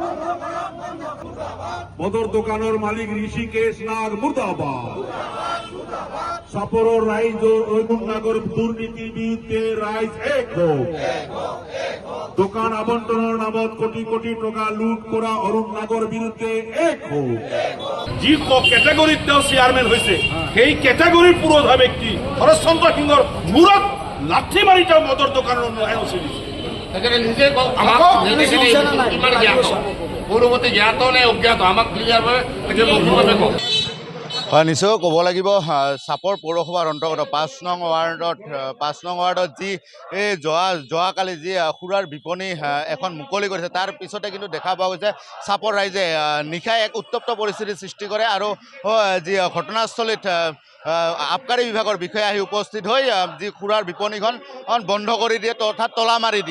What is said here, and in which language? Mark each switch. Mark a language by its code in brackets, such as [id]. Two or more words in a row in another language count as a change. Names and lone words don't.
[as] মদর দোকানের মালিক ঋষিকেশ নাগ মুর্দাবাদ সাপোরর রাইজ ঐগুণনগর দুর্নীতির বিরুদ্ধে রাইজ এক হোক দোকান আবন্টনের নামত কোটি কোটি টাকা লুট করা অরুণ নাগর বিরুদ্ধে এক হোক যি ক্যাটাগরিত চেয়ারম্যান হয়েছে সেই ক্যাটাগরির পুরোধা ব্যক্তি হরচন্দ্র সিংহর মূৰত লাঠি মাৰি তেওঁ মদৰ দোকানৰ এনঅচি দিছে পূৰ্বৱৰ্তী জ্ঞাত নে অজ্ঞাত আমাক ক্লিয়াৰভাৱে কওক। হয়, নিশ্চয় ক'ব লাগিব চাপৰ পৌৰসভাৰ অন্তৰ্গত ৫ নং ৱাৰ্ডত যি এই যোৱাকালি যি সুৰাৰ বিপণী এখন মুকলি কৰিছে তাৰ পিছতে কিন্তু দেখা পোৱা গৈছে চাপৰ ৰাইজে নিশাই এক উত্তপ্ত পৰিস্থিতিৰ সৃষ্টি কৰে আৰু যি ঘটনাস্থলীত আবকাৰী বিভাগৰ বিষয়া আহি উপস্থিত হৈ যি সুৰাৰ বিপণীখন বন্ধ কৰি দিয়ে অৰ্থাৎ তলা মাৰি দিয়ে।